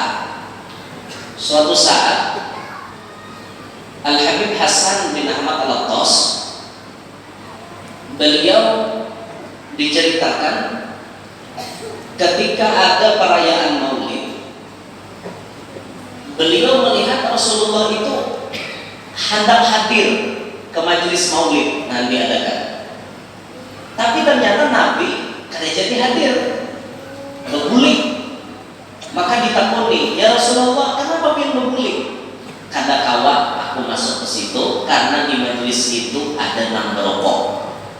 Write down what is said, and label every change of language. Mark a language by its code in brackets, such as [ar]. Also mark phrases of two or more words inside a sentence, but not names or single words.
[id] Suatu saat Al-Habib Hasan bin Ahmad Al-Attas, beliau diceritakan ketika ada perayaan Maulid, beliau melihat Rasulullah itu hendak hadir ke majelis Maulid yang diadakan. [bjn] Tapi ternyata Nabi kada jadi hadir, berguling. Maka ditakuni, ya Rasulullah, kenapa pilih berguling? Kada kawa aku masuk ke situ karena di majelis itu ada nang berokok.